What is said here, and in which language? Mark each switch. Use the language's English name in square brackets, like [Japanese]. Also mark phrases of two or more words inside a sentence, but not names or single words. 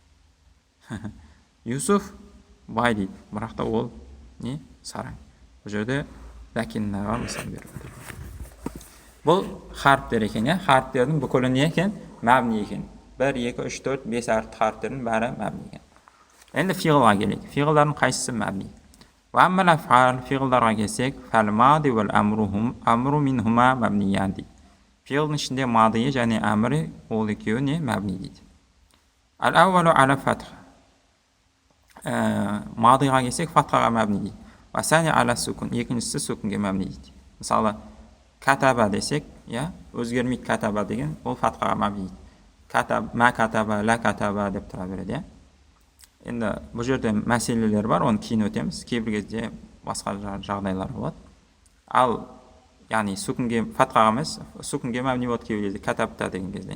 [Kazakh] Юсуф бай дейді, бірақ та ол не? Сараң. Бұл жерде лакиннаға мысал беріп. Бұл харіптер екен, харіптердің бүкілі не екен? Мәбни екен. 1, 2, 3, 4, 5 әріпті харіптердің бәрі мәбни екен. Енді фиғылға келейік. Фиғылдардың қайсысы мәбни? [Arabic] وأما الأفعال [Kazakh] فعلдарға келсек, [Arabic] فالماضي والأمر منهما مبنيان дейді. [Kazakh] Фиғылдың ішінде мадиы және әмірі ол екеуі не? Мәбни дейді. [Arabic] الأول على فتح. [Kazakh] Мадиға келсек, фатхаға мәбни дейді. [Arabic] وثاني على السكون. [Kazakh] Екіншісі сүкінге мәбни дейді. Мысалы, катаба десек, өзгермейді катаба деген, ол фатхаға мәбни дейді. [Arabic] ما كتب، لا كتب [Kazakh] деп тұра береді. Енді бұл жерде мәселелер бар, оны кейін өтеміз. Кейбір кезде басқа жағдайлар болады. Ал, яғни сүкінге, фатхаға емес, сүкінге мәбни болады кейбір кезде, катабта деген кезде.